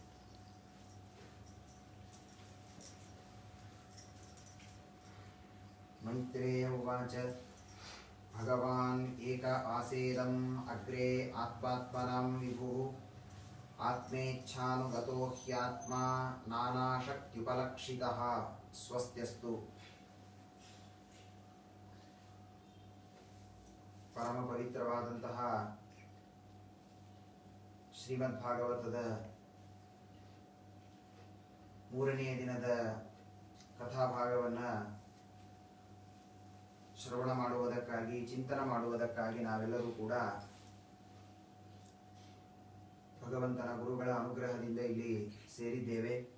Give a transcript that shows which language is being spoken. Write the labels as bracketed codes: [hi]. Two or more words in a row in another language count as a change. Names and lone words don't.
[sa] मैत्रेय उवाच भगवान् एक आसेदम् अग्रे आत्मात्मनां विभुः आत्मेच्छानुगतो ह्यात्मा नानाशक्त्युपलक्षितः स्वस्त्यस्तु। [kn] ಪರಮ ಪವಿತ್ರವಾದಂತಹ ಶ್ರೀಮದ್ಭಾಗವತದ ಮೂರನೆಯ ದಿನದ ಕಥಾಭಾಗವನ್ನು ಶ್ರವಣ ಮಾಡುವುದಕ್ಕಾಗಿ ಚಿಂತನ ಮಾಡುವುದಕ್ಕಾಗಿ ನಾವೆಲ್ಲರೂ ಕೂಡ ಭಗವಂತನ ಗುರುಗಳ ಅನುಗ್ರಹದಿಂದ ಇಲ್ಲಿ ಸೇರಿದ್ದೇವೆ.